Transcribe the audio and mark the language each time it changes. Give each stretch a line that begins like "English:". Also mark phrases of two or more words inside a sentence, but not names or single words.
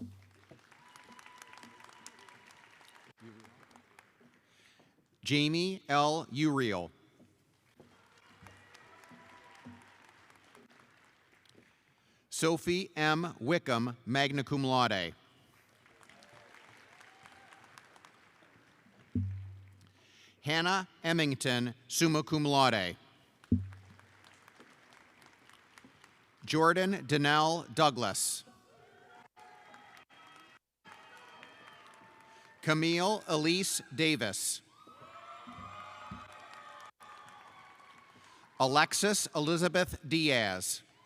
English: Jamie L. Uriel. Sophie M. Wickham,
Latin: magna cum laude.
English: Hannah Emmington,
Latin: summa cum laude.
English: Jordan Donnell Douglas. Camille Elise Davis. Alexis Elizabeth Diaz.